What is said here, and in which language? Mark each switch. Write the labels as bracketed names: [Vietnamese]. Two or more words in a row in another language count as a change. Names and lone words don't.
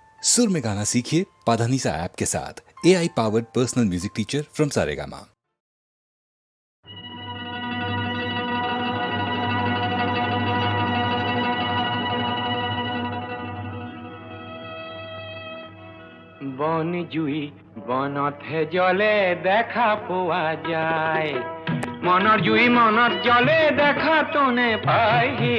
[Hindi] सुर में गाना सीखिए पाधानीसा ऐप के साथ। [English] AI powered personal music teacher from Saregama. [Assamese] বন জুই বনতহে জলে দেখা পোৱা যায়, মনৰ জুই মনত জলে দেখা তনে পায়, হে